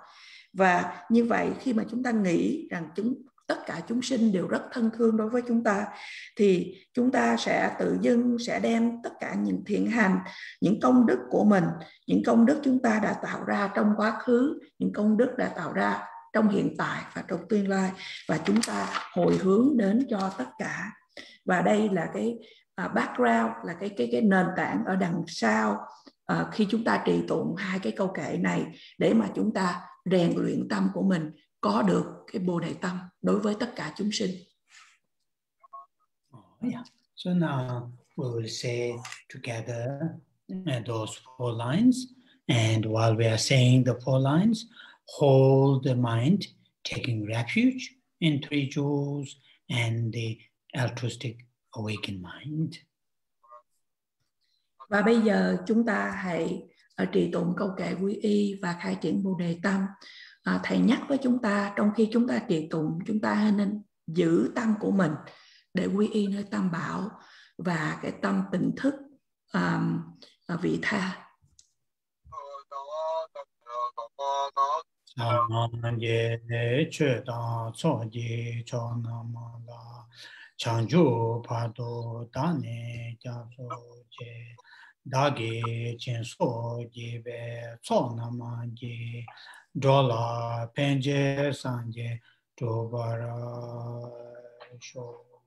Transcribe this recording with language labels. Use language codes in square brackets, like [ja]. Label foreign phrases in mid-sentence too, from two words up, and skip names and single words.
[vi] Và như vậy khi mà chúng ta nghĩ rằng tất cả chúng sinh đều rất thân thương đối với chúng ta, thì chúng ta sẽ tự dưng sẽ đem tất cả những thiện hành, những công đức của mình, những công đức chúng ta đã tạo ra trong quá khứ, những công đức đã tạo ra trong hiện tại và trong tương lai, và chúng ta hồi hướng đến cho tất cả. Và đây là cái background, là cái nền tảng ở đằng sau khi chúng ta trì tụng hai cái câu kệ này, để mà chúng ta rèn luyện tâm của mình có được cái bồ đề tâm đối với tất cả chúng sinh. [en] So now we will say together those 4 lines, and while we are saying the 4 lines, hold the mind taking refuge in 3 jewels and the altruistic awakened mind. [vi] Và bây giờ chúng ta hãy trì tụng câu kệ quy y và khai triển bồ đề tâm. Thầy nhắc với chúng ta, trong khi chúng ta trì tụng, chúng ta nên giữ tâm của mình để quy y nơi Tam Bảo. và cái tâm tỉnh thức vị tha. [bo] སངས་རྒྱས་ཆོས་དང་ཚོགས་ཀྱི་མཆོག་རྣམས་ལ། བྱང་ཆུབ་བར་དུ་བདག་ནི་སྐྱབས་སུ་མཆི། བདག་གིས་སྦྱིན་སོགས་བགྱིས་པའི་བསོད་ནམས་ཀྱིས། འགྲོ་ལ་ཕན་ཕྱིར་སངས་རྒྱས་འགྲུབ་པར་ཤོག